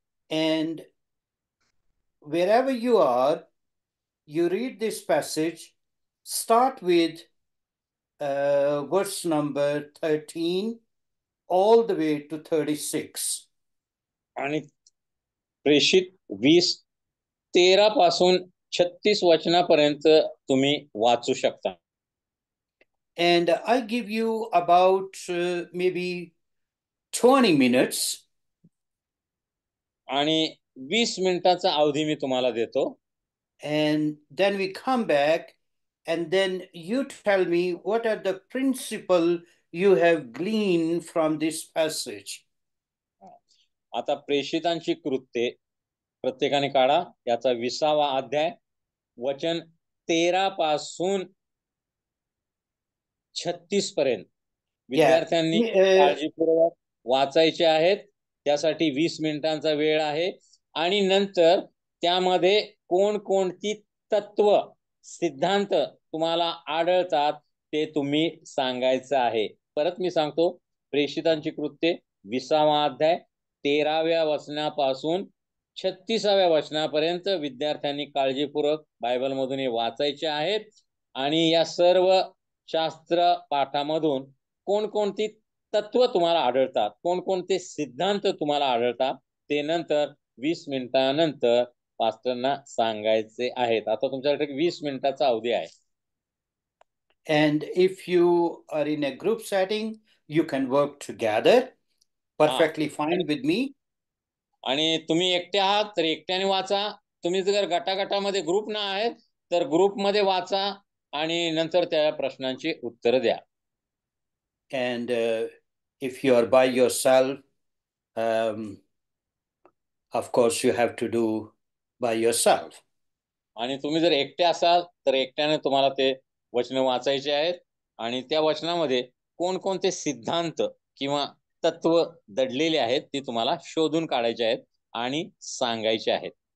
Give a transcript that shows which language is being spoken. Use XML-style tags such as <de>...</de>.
<en>And wherever you are, you read this passage, start with verse number 13 all the way to 36.</en> <mr>आणि प्रेषित 20:13 पासून 36 वचनापर्यंत तुम्ही वाचू शकता.</mr> <en>And I give you about maybe 20 minutes.</en> <mr>आणि 20 मिनिटाचा अवधी मी तुम्हाला देतो.</mr> <en>And then we come back, and then you tell me what are the principle you have gleaned from this passage.</en> <mr>आता प्रेषितांची कृत्ये प्रत्येकाने काढा, याचा 20वा अध्याय, वचन 13 पासून 36 पर्यंत विद्यार्थ्यांनी काळजीपूर्वक वाचायचे आहेत. त्यासाठी 20 मिनिटांचा वेळ आहे. आणि नंतर त्यामध्ये कोणकोणती तत्व सिद्धांत तुम्हाला आढळतात ते तुम्ही सांगायचं आहे. परत मी सांगतो, प्रेषितांची कृत्ये 20वा अध्याय 13व्या वचनापासून 36व्या वचनापर्यंत विद्यार्थ्यांनी काळजीपूर्वक बायबलमधून हे वाचायचे आहेत. आणि या सर्व शास्त्र पाठामधून कोणकोणती तत्व तुम्हाला आढळतात, कोणकोणते सिद्धांत तुम्हाला आढळतात ते नंतर 20 मिनिटानंतर पास्टरना सांगायचे आहेत. आता तुमच्याकडे 20 मिनिटाचा अवधी आहे.</mr> <en>And if you are in a group setting, you can work together. Perfectly fine with me.</en> <mr>आणि तुम्ही एकटे आहात तर एकट्याने वाचा. तुम्ही जर गटागटामध्ये ग्रुप ना आहेत तर ग्रुपमध्ये वाचा आणि नंतर त्या प्रश्नांची उत्तर द्या.</mr> <en>And if you are by yourself, of course you have to do by yourself.</en> <mr>आणि तुम्ही जर एकटे असाल तर एकट्याने तुम्हाला ते वचन वाचायचे आहेत. आणि त्या वचनामध्ये कोणकोणते सिद्धांत किंवा तत्व दडलेले आहेत ते तुम्हाला शोधून काढायचे आहेत आणि सांगायचे आहेत.</mr>